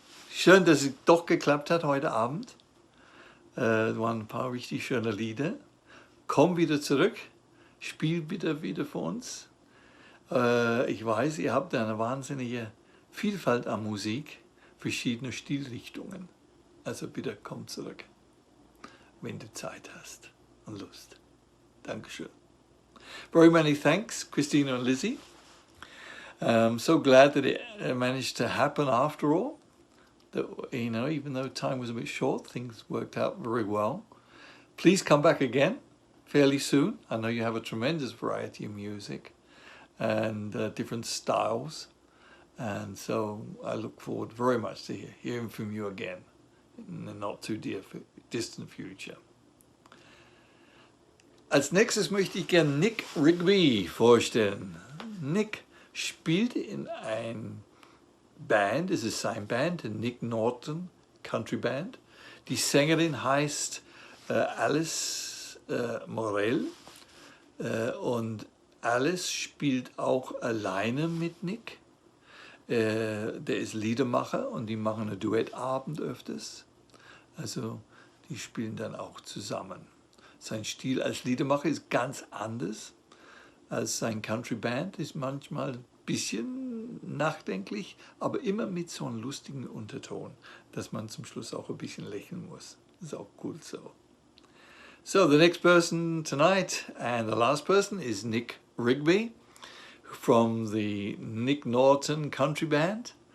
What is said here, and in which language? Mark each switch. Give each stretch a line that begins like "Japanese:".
German: Schön, dass es doch geklappt hat heute Abend. Waren ein paar richtig schöne Lieder. Komm wieder zurück. Spiel bitte wieder für uns. Ich weiß, ihr habt eine wahnsinnige Vielfalt an Musik, verschiedene Stilrichtungen. Also bitte komm zurück, wenn du Zeit hast und Lust. Dankeschön.
English: Very many thanks, Christina and Lizzie. I'm so glad that it managed to happen after all. That, you know, even though time was a bit short, things worked out very well. Please come back again fairly soon. I know you have a tremendous variety of music and different styles. And so I look forward very much to hearing from you again in the not too distant future.
German: Als nächstes möchte ich gerne Nick Rigby vorstellen. Nick spielt in ein Band, es ist sein Band, Nic Norton Country Band. Die Sängerin heißt Alice Morell und Alice spielt auch alleine mit Nick. Der ist Liedermacher und die machen einen Duettabend öfters. Also die spielen dann auch zusammen. Sein Stil als Liedermacher ist ganz anders als sein Country Band, ist manchmal ein bisschen nachdenklich, aber immer mit so einem lustigen Unterton, dass man zum Schluss auch ein bisschen lächeln muss. Das ist auch cool so.
English: So, the next person tonight and the last person is Nick Rigby from the Nic Norton Country Band.